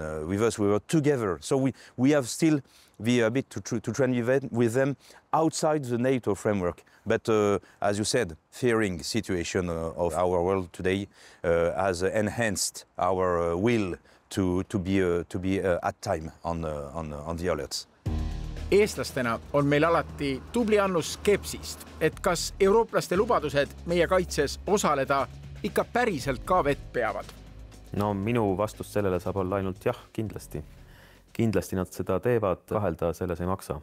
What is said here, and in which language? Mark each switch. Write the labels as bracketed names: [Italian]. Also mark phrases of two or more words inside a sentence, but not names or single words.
[English] With us, we were together. So we have still the ability to train with them outside the NATO framework. But as you said, fearing situation of our world today has enhanced our will to be at time on the alerts. [Estonian] Eestlastena on meil alati tubli annus skepsist, et kas eurooplaste lubadused meie kaitses osaleda ikka päriselt ka vett peavad. No minu vastus sellele saab olla ainult jah, kindlasti. Kindlasti nad seda teevad, kahelda selles ei maksa.